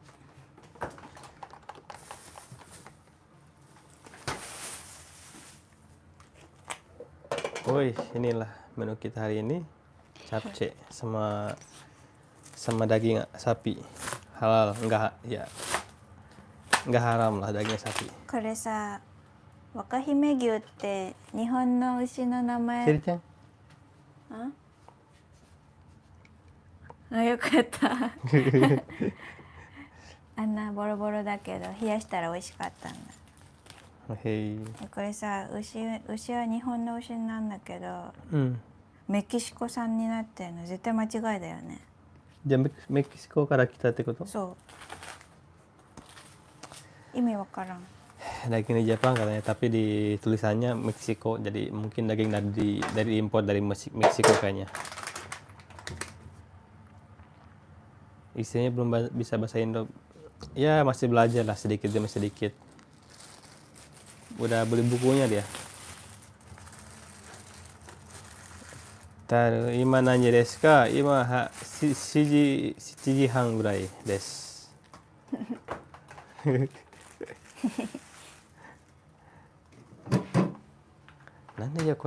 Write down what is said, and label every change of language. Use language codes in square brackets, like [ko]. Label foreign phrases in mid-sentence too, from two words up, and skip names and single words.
[id] Woi, inilah menu kita hari ini. Capcay sama daging sapi. Halal, enggak haram lah daging sapi. [ja] これさ、若姫牛って日本の牛の名前。セリちゃん。よかった。あんなボロボロだけど冷やしたら美味しかったんだ。へい。これさ、牛は日本の牛なんだけど、メキシコ産になってるの絶対間違いだよね。じゃあメキシコから来たってこと？そう。意味わからん。 [id] Daging di Jepang katanya, tapi di tulisannya Meksiko, jadi mungkin daging dari impor dari Meksiko kayaknya. Istrinya belum bisa bahasa Indo. Ya masih belajar lah sedikit demi sedikit. Udah beli bukunya dia. [ja] 今何時ですか? Ima 7時半ぐらいです。なんでよこれ